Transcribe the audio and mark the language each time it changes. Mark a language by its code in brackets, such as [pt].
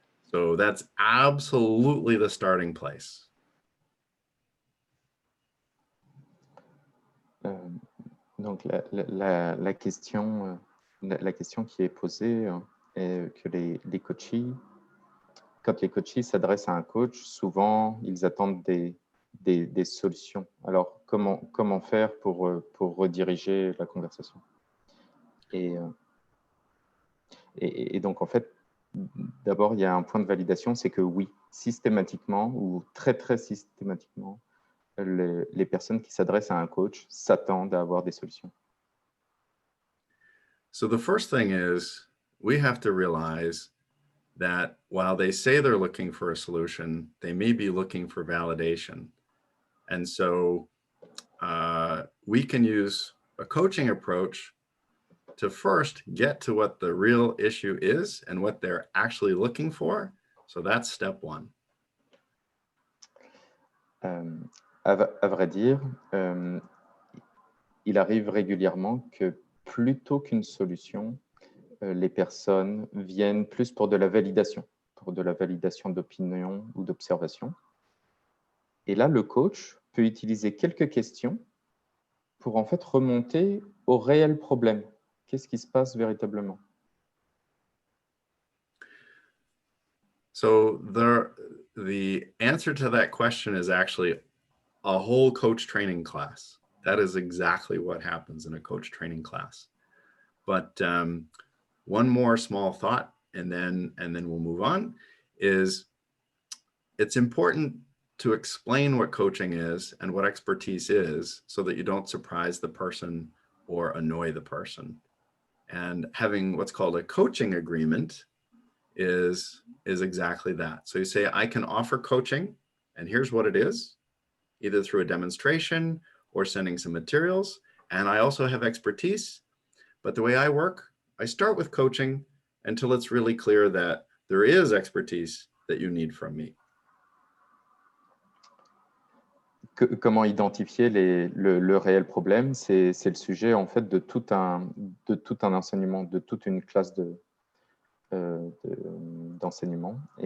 [en] So that's absolutely the starting place. [fr] Donc, la question qui est posée est que les coachs, quand les coachs s'adressent à un coach, souvent, ils attendent des solutions. Alors, comment faire pour rediriger la conversation? Et donc, en fait, d'abord, il y a un point de validation, c'est que oui, systématiquement ou très, très systématiquement, les personnes qui s'adressent à un coach s'attendent à avoir des solutions. [en] So the first thing is we have to realize that while they say they're looking for a solution, they may be looking for validation. And so we can use a coaching approach to first get to what the real issue is and what they're actually looking for. So that's step one. [fr] À vrai dire, il arrive régulièrement que plutôt qu'une solution, les personnes viennent plus pour de la validation d'opinion ou d'observation. Et là, le coach peut utiliser quelques questions pour en fait remonter au réel problème. Qu'est-ce qui se passe véritablement? [en] So the answer to that question is actually a whole coach training class. That is exactly what happens in a coach training class. But one more small thought, and then we'll move on, is it's important to explain what coaching is and what expertise is so that you don't surprise the person or annoy the person. And having what's called a coaching agreement is exactly that. So you say, I can offer coaching, and here's what it is, either through a demonstration or sending some materials. And I also have expertise, but the way I work, I start with coaching until it's really clear that there is expertise that you need from me. [fr] Comment identifier le réel problème? C'est le sujet en fait de tout un enseignement, de toute une classe d'enseignement.